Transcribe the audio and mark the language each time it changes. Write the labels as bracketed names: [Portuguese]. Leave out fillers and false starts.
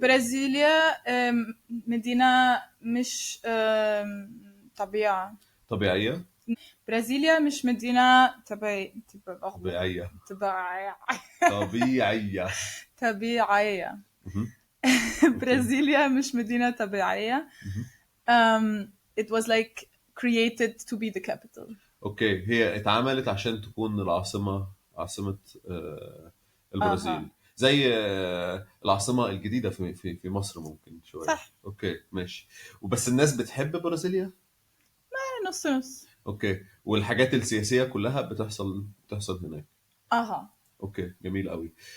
[Arabic] برازيليا مدينة مش طبيعة. طبيعية. برازيليا مش مدينة طبيعية. طبيعية. طبيعية. طبيعية. مهم. برازيليا مش مدينة طبيعية. [English] It was like created to be the capital. [Arabic] اوكي، هي اتعملت عشان تكون عاصمة البرازيل. زي العاصمة الجديدة في مصر ممكن شوية. صح. اوكي ماشي. وبس الناس بتحب برازيليا. نص نص. اوكي، والحاجات السياسية كلها بتحصل هناك. اوكي جميل قوي.